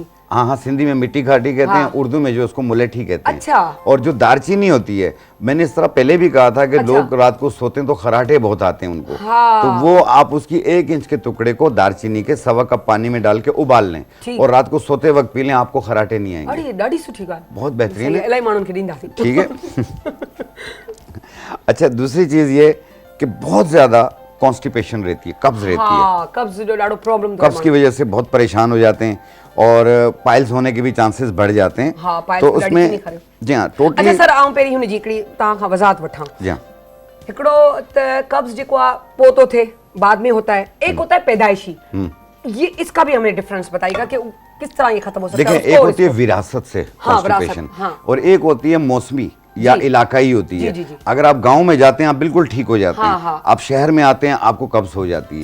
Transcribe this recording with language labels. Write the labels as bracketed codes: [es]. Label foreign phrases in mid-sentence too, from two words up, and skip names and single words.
[ur] ہاں ہاں، سندھی میں مٹی کھاٹی کہتے ہیں, हाँ। اردو میں جو اس کو ملیٹھی کہتے ہیں. अच्छा। اور جو دارچینی ہوتی ہے، میں نے اس طرح پہلے بھی کہا تھا کہ अच्छा। لوگ رات کو سوتے ہیں تو خراٹے بہت آتے ہیں ان کو. हाँ। تو وہ آپ اس کی 1 انچ کے ٹکڑے کو دارچینی کے 1.25 کپ پانی میں ڈال کے ابال لیں ठीक। اور رات کو سوتے وقت پی لیں، آپ کو خراٹے نہیں آئیں گے. [sd] अरे ॾाढी सुठी ॻाल्हि, [ur] بہت بہترین ہے. [sd] इलाही माण्हुनि खे ॾींदासीं। [ur] ٹھیک ہے. اچھا، دوسری چیز یہ کہ بہت زیادہ کانسٹیپیشن رہتی ہے، قبض رہتی ہے. [sd] हाँ कब्ज जो ॾाढो प्रॉब्लम [ur] قبض کی وجہ سے بہت پریشان ہو جاتے ہیں اور پائلز ہونے کے بھی چانسز بڑھ جاتے ہیں. ہاں، پائلز तो [sd] ॾाढी [ur] उसमें [sd] थींदी खरे। [ur] جی ہاں अच्छा टोटली। सर, [sd] आऊं पहिरीं हुन जी हिकिड़ी तव्हां खां वज़ाहत वठां। [ur] جی ہاں, [sd] हिकिड़ो त कब्ज जेको आहे पोइ थो थिए, [ur] بعد میں ہوتا ہے، ایک ہوتا ہے پیدائشی. یہ اس کا بھی ہمیں ڈفرنس بتائیے گا کہ کس طرح یہ ختم ہو سکتا देखिए है। ایک ہوتی ہے وراثت سے हाँ, कॉन्स्टिपेशन, وراثت، ہاں. اور ایک ہوتی ہے موسمی یا जी। علاقائی ہوتی ہے. جی، جی. اگر آپ گاؤں میں جاتے ہیں آپ بالکل ٹھیک ہو جاتے हाँ, हैं, हाँ। آپ شہر میں آتے ہیں آپ کو قبض ہو جاتی